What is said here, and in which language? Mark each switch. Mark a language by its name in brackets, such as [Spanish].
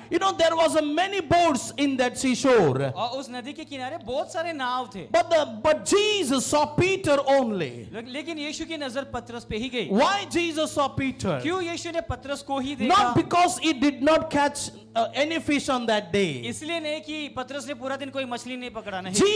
[English] You know, there was a many boats in that seashore, [Hindi] और उस नदी के किनारे बहुत सारे नाव थे, [English] but Jesus saw Peter only. [Hindi] लेकिन यीशु की नजर पतरस पे ही गई। [English] Why Jesus saw Peter? [Hindi] क्यों यीशु ने पतरस को ही देखा? [English] Not because he did not catch any fish on that day. [Hindi] इसलिए नहीं कि पतरस ने पूरा दिन कोई मछली नहीं पकड़ा, नहीं।